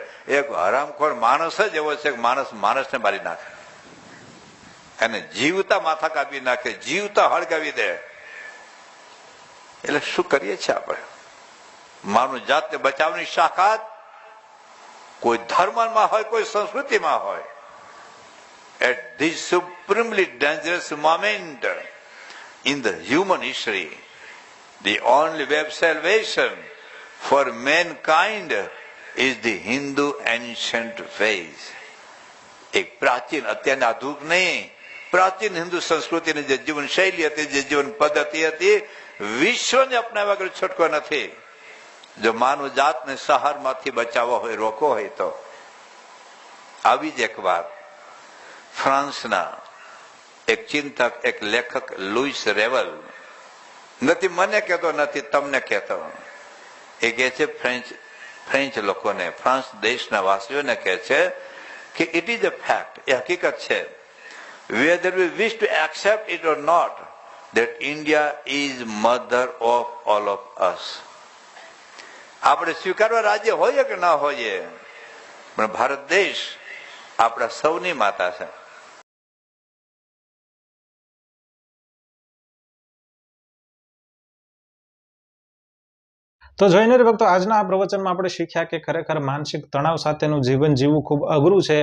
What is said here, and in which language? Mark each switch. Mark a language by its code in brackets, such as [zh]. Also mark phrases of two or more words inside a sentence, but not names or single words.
[gu] એક હરામખોર માણસ જ એવો છે કે માણસને મારી નાખે, એને જીવતા માથા કાપી નાખે, જીવતા હળગાવી દે. એટલે શું કરીએ છીએ આપણે? માનવ જાતને બચાવવાની શાખાત કોઈ ધર્મમાં હોય, કોઈ સંસ્કૃતિમાં હોય, [en] at this supremely dangerous moment in the human history, the only way of salvation for mankind is the Hindu ancient faith. [gu] એક પ્રાચીન, અત્યારની આધુનિક નહીં, પ્રાચીન હિન્દુ સંસ્કૃતિની જે જીવન શૈલી હતી, જે જીવન પદ્ધતિ હતી, વિશ્વને અપનાવ્યા વગર છૂટકો નથી. જો માનવ જાતને સહારમાંથી બચાવવો હોય, રોકવો હોય તો આવી જ એક વાત ફ્રાન્સના એક ચિંતક, એક લેખક લુઈસ રેવલ, નથી મને કહેતો, નથી તમને કહેતો, એ કહે છે ફ્રેન્ચ લોકોને, ફ્રાન્સ દેશના વાસીઓને કહે છે કે [en] it is a fact, [gu] એ હકીકત છે, [en] whether we wish to accept it or not, that India is mother of all of us. [gu] આપણે સ્વીકારવા રાજ્ય હોઈએ કે ના હોઈએ, પણ ભારત દેશ આપણા સૌની માતા છે. તો જોઈને ભક્તો, આજના આ પ્રવચનમાં આપણે શીખ્યા કે ખરેખર માનસિક તણાવ સાથેનું જીવન જીવવું ખૂબ અઘરું છે.